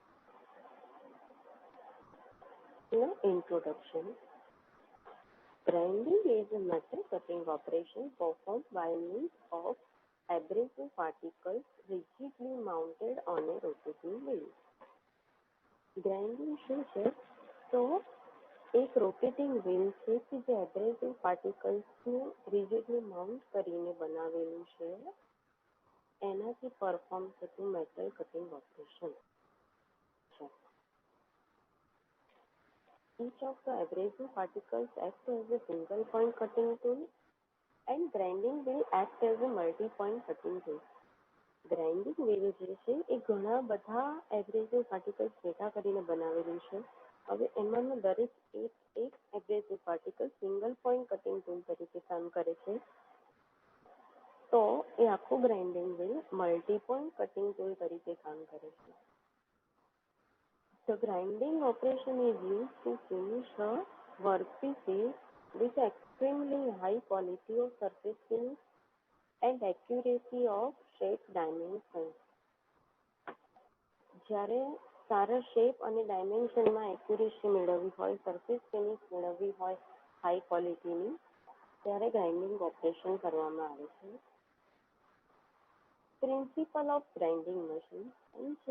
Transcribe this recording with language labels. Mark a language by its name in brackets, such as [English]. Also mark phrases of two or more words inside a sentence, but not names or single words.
[English] Introduction. Grinding is a metal cutting operation performed by means of abrasive particles rigidly mounted on a rotating wheel. [Gujarati] ग्राइंडिंग શું છે તો એક [English] rotating wheel [Gujarati] છે કે જે [English] abrasive particlesને rigidly mount [Gujarati] કરીને બનાવેલું છે એનાથી પરફોર્મ થતું [English] metal cutting operation [Gujarati] છે. [English] Each of the abrasive particles acts as a single point cutting tool and grinding will act as a multi-point cutting tool. grinding wheel [Gujarati] જે છે એ ઘણા બધા [English] abrasive particles [Gujarati] ભેગા કરીને બનાવેલું છે. હવે એમાંનું દરેક એક [English] abrasive particle single point cutting tool [Gujarati] તરીકે કામ કરે છે. તો એ આખું [English] grinding wheel multi point cutting tool [Gujarati] તરીકે કામ કરે છે. [English] The grinding operation is used to finish a workpiece with extremely high quality of surface finish and accuracy of shape dimensions. [Gujarati] જ્યારે સારા શેપ અને ડાયમેન્શનમાં એક્યુરેસી મેળવવી હોય, [English] surface finish [Gujarati] મેળવવી હોય [English] high qualityની, [Gujarati] ત્યારે [English] grinding operation [Gujarati] કરવામાં આવે છે. [English] principle of grinding machine છે.